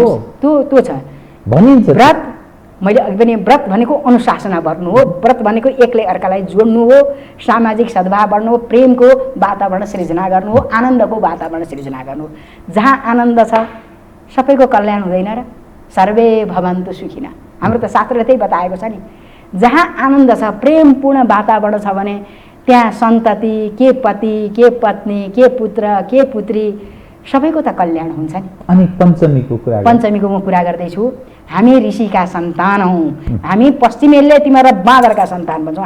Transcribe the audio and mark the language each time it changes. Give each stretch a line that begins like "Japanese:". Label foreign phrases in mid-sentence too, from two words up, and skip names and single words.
Nepali: त्यो छ भनिन्छ। व्रत मैले अघि पनि व्रत भनेको अनुशासना गर्नु हो, व्रत भनेको एकले अर्कालाई जोड्नु हो, सामाजिक सद्भाव बढ्नु हो, प्रेमको वातावरण सृजना गर्नु हो, आनन्दको वातावरण सृजना गर्नु हो। जहाँ आनन्द छ सबैको कल्याण हुँदैन र?
Sanskrit: सर्वे भवन्तु सुखिना,
Nepali: हाम्रो त शास्त्रले त्यही बताएको छ नि। जहाँ आनन्द छ, प्रेमपूर्ण वातावरण छ भने त्यहाँ सन्तति, के पति, के पत्नी, के पुत्र, के पुत्री सबैको त कल्याण हुन्छ नि। अनि पञ्चमीको म कुरा गर्दैछु। हामी ऋषिका सन्तान हौँ, हामी पश्चिमेलले तिमीहरू बाँदरका सन्तान भन्छौँ।